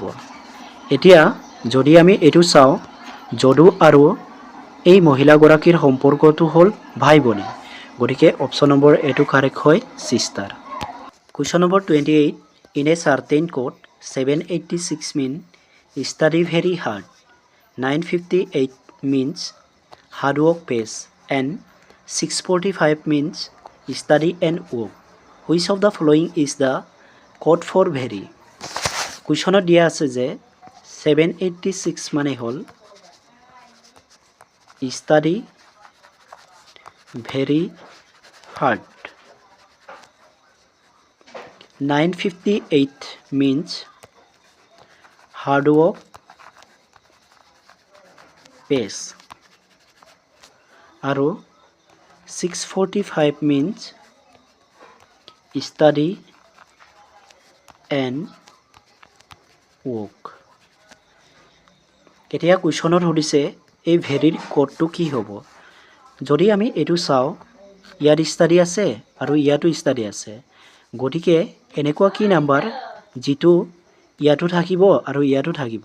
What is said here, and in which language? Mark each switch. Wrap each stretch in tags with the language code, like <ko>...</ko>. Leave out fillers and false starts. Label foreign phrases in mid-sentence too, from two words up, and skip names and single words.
<as>এতিয়া যদি আমি এইটো চাওঁ, যদু আৰু এই মহিলাগৰাকীৰ সম্পৰ্কটো হ'ল ভাই ভনী। গতিকে</as> <en>option number</en> <as>এইটো কাৰেক্ট হয়, চিষ্টাৰ।</as> <en>question number 28, in a certain code 786 mean study very hard, 958 means hard work pays, and 645 means study and work. Which of the following is the code for very?</en> <as>কুৱেশ্যনত দিয়া আছে যে 786 মানে হ'ল</as> <en>study very hard, 958 means hard work pays, আৰু 645 means study and work.</en> <as>এতিয়া কুৱেশ্যনত সুধিছে এই ভেৰিৰ কোডটো কি হ'ব। যদি আমি এইটো চাওঁ, ইয়াত ষ্টাডি আছে আৰু ইয়াতো ষ্টাডি আছে। গতিকে এনেকুৱা কি নাম্বাৰ যিটো ইয়াতো থাকিব আৰু ইয়াতো থাকিব।</as>